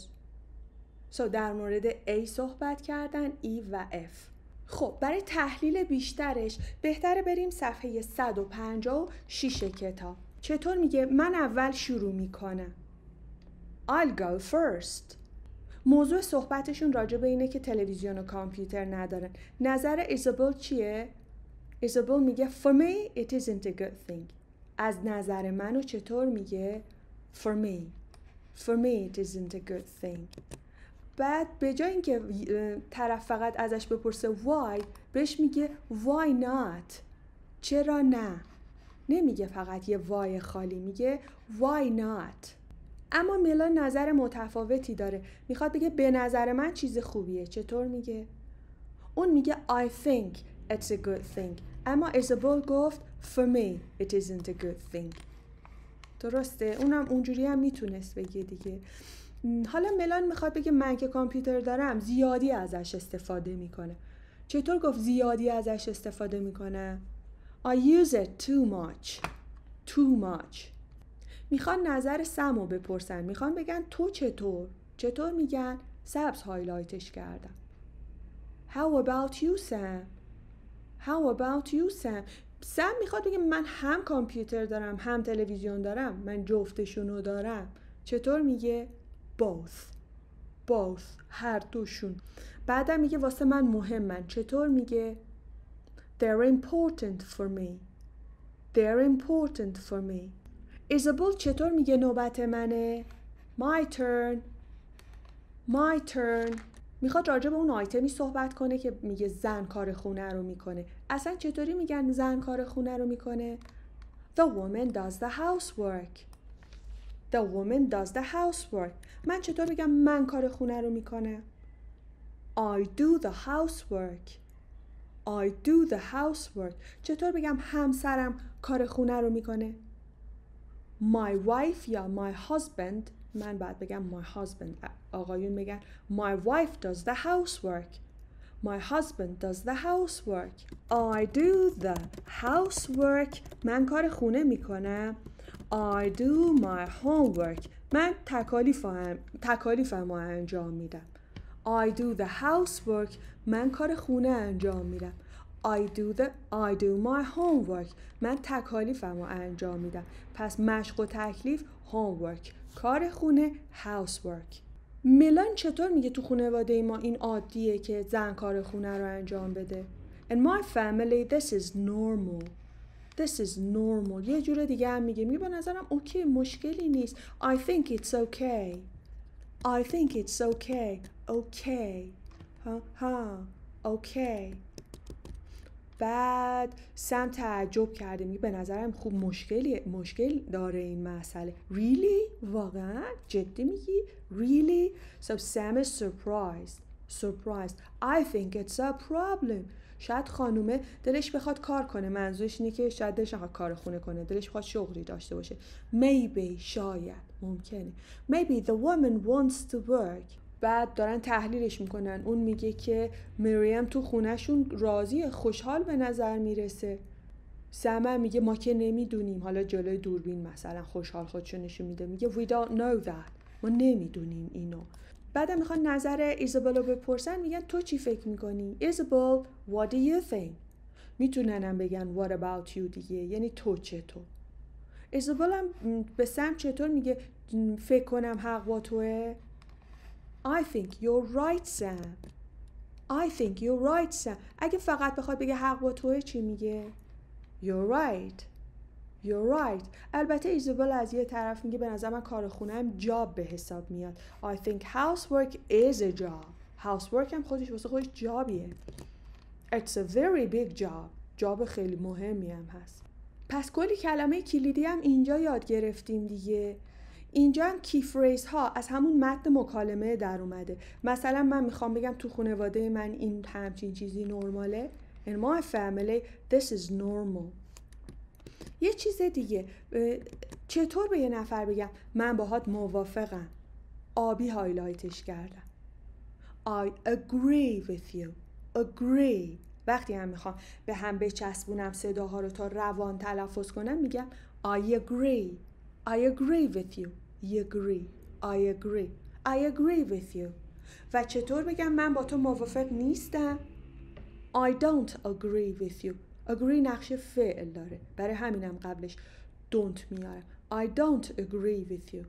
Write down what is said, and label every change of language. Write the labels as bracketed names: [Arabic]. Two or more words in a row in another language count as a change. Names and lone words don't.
[Persian] So در مورد A صحبت کردن E و F. خب برای تحلیل بیشترش بهتره بریم صفحه 156 کتاب. چطور میگه؟ من اول شروع میکنم. [English] I'll go first. [Persian] موضوع صحبتشون راجع به اینه که تلویزیون و کامپیوتر ندارن. نظر ایزابل چیه؟ ایزابل میگه [English] For me it isn't a good thing. [Persian] از نظر منو چطور میگه؟ [English] For me it isn't a good thing. [Persian] بعد به جای اینکه طرف فقط ازش بپرسه why بهش میگه [English] why not. [Persian] چرا نه؟ نمیگه فقط یه why خالی، میگه [English] why not. [Persian] اما میلا نظر متفاوتی داره، میخواد بگه به نظر من چیز خوبیه. چطور میگه؟ اون میگه [English] I think it's a good thing. [Persian] اما ایزابل گفت [English] For me it isn't a good thing. [Persian] درسته؟ اونم اونجوری هم میتونست بگه دیگه. حالا ملان میخواد بگه من که کامپیوتر دارم زیادی ازش استفاده میکنه. چطور گفت زیادی ازش استفاده میکنه؟ [English] I use it too much. [Persian] میخوان نظر سمو بپرسن، میخوان بگن تو چطور میگن؟ سبز هایلایتش کردم. [English] How about you Sam? [Persian] سم میخواد بگه من هم کامپیوتر دارم هم تلویزیون دارم، من جفتشونو دارم. چطور میگه؟ both هر دوشون. بعدم میگه واسه من مهمن. چطور میگه؟ [English] they're important for me. [Persian] ایزابل چطور میگه نوبت منه؟ [English] my turn. [Persian] میخواد راجع به اون آیتمی صحبت کنه که میگه زن کار خونه رو میکنه. اصلا چطوری میگن زن کار خونه رو میکنه؟ [English] The woman does the housework. The woman does the housework. [Persian] من چطور بگم من کار خونه رو میکنم؟ [English] I do the housework. I do the housework. [Persian] چطور بگم همسرم کار خونه رو میکنه؟ [English] My wife یا my husband. [Persian] من باید بگم [English] my husband. [Persian] آقایون میگن [English] my wife does the housework. My husband does the housework. I do the housework. [Persian] من کار خونه میکنم. [English] I do my homework. [Persian] من تکالیفم رو انجام میدم. [English] I do the housework. [Persian] من کار خونه انجام میدم. [English] I do my homework. [Persian] من تکالیفم رو انجام میدم. پس مشق و تکلیف homework. کار خونه housework. میلان چطور میگه تو خانواده ما این عادیه که زن کار خونه رو انجام بده؟ [English] In my family this is normal. This is normal. [Persian] یه جور دیگه هم میگه به نظرم اوکی مشکلی نیست. [English] I think it's okay. I think it's okay. Okay. ها okay. [Persian] بعد سم تعجب کرده میگه به نظرم خوب مشکل داره این مسئله. Really؟ واقعا؟ جدی میگی؟ Really? [English] So Sam is surprised. I think it's a problem. [Persian] شاید خانومه دلش بخواد کار کنه. منظورش اینه که شاید دلش بخواد کار خونه کنه. دلش بخواد شغلی داشته باشه. Maybe شاید ممکنه. [English] Maybe the woman wants to work. [Persian] بعد دارن تحلیلش میکنن. اون میگه که مریم تو خونهشون راضیه، خوشحال به نظر میرسه. سم میگه ما که نمیدونیم. حالا جلوی دوربین مثلا خوشحال خودشو نشون میده. [English] میگه we don't know that. [Persian] ما نمیدونیم اینو. بعدم میخوان نظر ایزابل رو بپرسن. میگن تو چی فکر میکنی؟ ایزابل [English] what do you think؟ [Persian] میتوننم بگن [English] what about you [Persian] دیگه، یعنی تو چطور. ایزابل هم به سم چطور میگه فکر کنم حق با توه؟ [English] I think you're right Sam. I think you're right Sam. [Persian] اگه فقط بخواد بگه حق با توه چی میگه؟ [English] You're right. You're right. [Persian] البته ایزابل از یه طرف میگه به نظر من کار خونه‌ام جاب به حساب میاد. [English] I think housework is a job. [Persian] Housework هم خودش واسه خودش جابیه. [English] It's a very big job. [Persian] جاب خیلی مهمی هم هست. پس کلی کلمه کلیدی هم اینجا یاد گرفتیم دیگه. اینجا هم [English] key phrase [Persian] ها از همون متن مکالمه در اومده. مثلا من میخوام بگم تو خانواده من این همچین چیزی نرماله. [English] In my family this is normal. [Persian] یه چیز دیگه، چطور به یه نفر بگم من باهات موافقم؟ آبی هایلایتش کردم. [English] I agree with you. Agree. [Persian] وقتی هم میخوام به هم بچسبونم صداها رو تا روان تلفظ کنم میگم [English] I agree. I agree with you. You agree. I agree. I agree with you. [Persian] و چطور بگم من با تو موافق نیستم؟ [English] I don't agree with you. agree [Persian] نقش فعل داره. برای همینم قبلش [English] don't میارم. I don't agree with you.